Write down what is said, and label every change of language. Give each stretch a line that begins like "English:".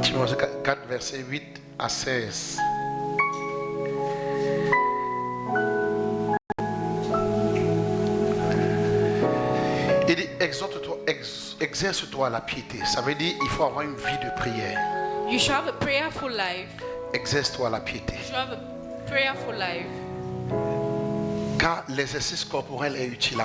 French: Timothée 4, verset 8 à 16. Il dit, exerce-toi à la piété. Ça veut dire il faut avoir une vie de prière.
English: You should have a prayerful life.
French: Exerce-toi à la piété.
English: You should have a prayerful life.
French: Car l'exercice corporel est utile à